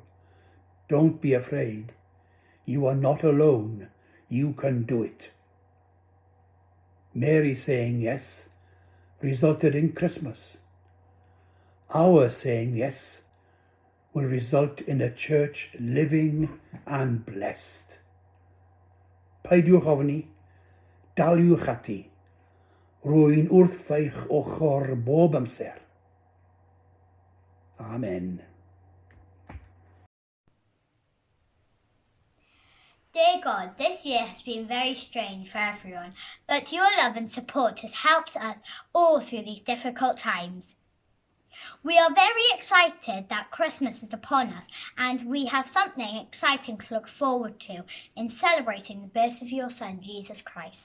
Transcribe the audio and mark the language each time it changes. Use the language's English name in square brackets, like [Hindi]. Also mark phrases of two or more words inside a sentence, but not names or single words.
[English] Don't be afraid. You are not alone. You can do it. Mary saying yes resulted in Christmas. Our saying yes will result in a church living and blessed. [Welsh] Peidiwch ofni, daliwch ati, rwy'n wrth eich ochr bob amser. Amen. [English] Dear God, this year has been very strange for everyone, but your love and support has helped us all through these difficult times. We are very excited that Christmas is upon us, and we have something exciting to look forward to in celebrating the birth of your Son, Jesus Christ.